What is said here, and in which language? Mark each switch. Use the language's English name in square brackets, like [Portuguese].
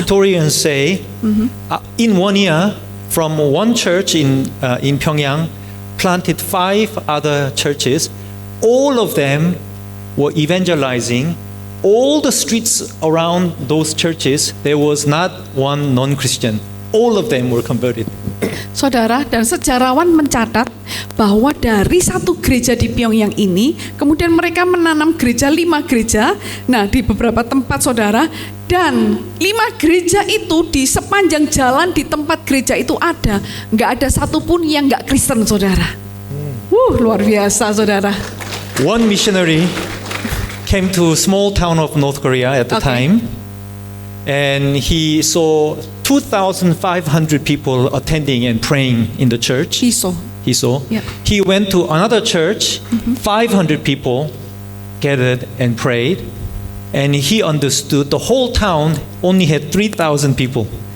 [English] historians say in 1 year, from one church in Pyongyang, planted 5 other churches. All of them were evangelizing. All the streets around those churches, there was not one non-Christian. All of them were converted. [Indonesian] Saudara, dan sejarawan mencatat bahwa dari satu gereja di Pyongyang ini, kemudian mereka menanam gereja 5 gereja, nah di beberapa tempat saudara, dan 5 gereja itu di sepanjang jalan di tempat gereja itu ada, nggak ada satupun yang nggak Kristen saudara. Luar biasa saudara. [English] One missionary came to a small town of North Korea at the Okay. time, and he saw 2,500 people attending and praying in the church. He saw. Yeah. He went to another church, 500 people gathered and prayed, and he understood the whole town only had 3,000 people.